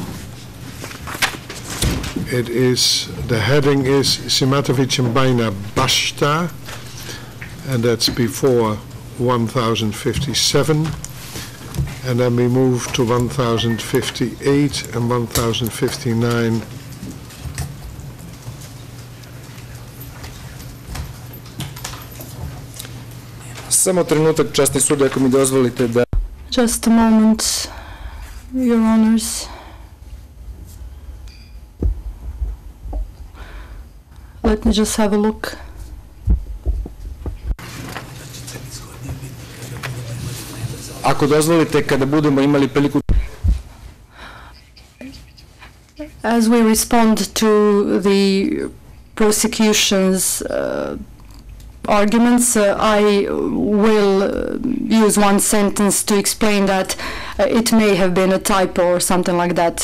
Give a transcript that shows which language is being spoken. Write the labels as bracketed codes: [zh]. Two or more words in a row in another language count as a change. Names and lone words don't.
[en] It is, the heading is Simatović and Bajna Bashta, and that's before 1057. And then we move to 1058 and 1059. [sr] Samo trenutak, časni sud, ako mi dozvolite da... [en] Just a moment, Your Honors. Let me just have a look. [sr] Ako dozvolite, kada budemo imali priliku... [en] As we respond to the prosecution's arguments, I will use one sentence to explain that it may have been a typo or something like that.